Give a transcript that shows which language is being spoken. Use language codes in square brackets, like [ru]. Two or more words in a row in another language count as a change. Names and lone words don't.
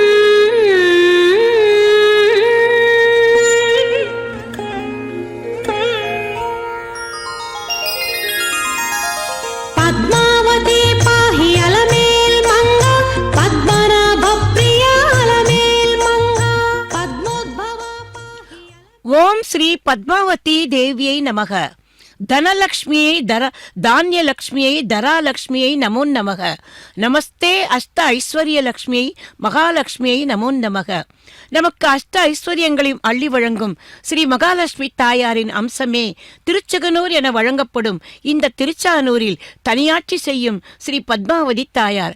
[sa] पद्मावती पाहि अलमेल् मंगा पद्मनाभ प्रिया अलमेल् मंगा पद्मोद्भवा [ta] ஓம் ஸ்ரீ பத்மாவதி தேவியை நமக. தனலக்ஷ்மியை தானியலக்ஷ்மியை தராலக்ஷ்மியை [sa] नमो नमः. [ta] நமஸ்தே அஷ்ட ஐஸ்வர்ய லக்ஷ்மியை மகாலட்சுமியை [sa] नमो नमः. [ta] நமக்கு அஷ்ட ஐஸ்வர்யங்களையும் அள்ளி வழங்கும் ஸ்ரீ மகாலட்சுமி தாயாரின் அம்சமே திருச்செகனூர் என வழங்கப்படும் இந்த திருச்சானூரில் தனியாட்சி செய்யும் ஸ்ரீ பத்மாவதி தாயார்.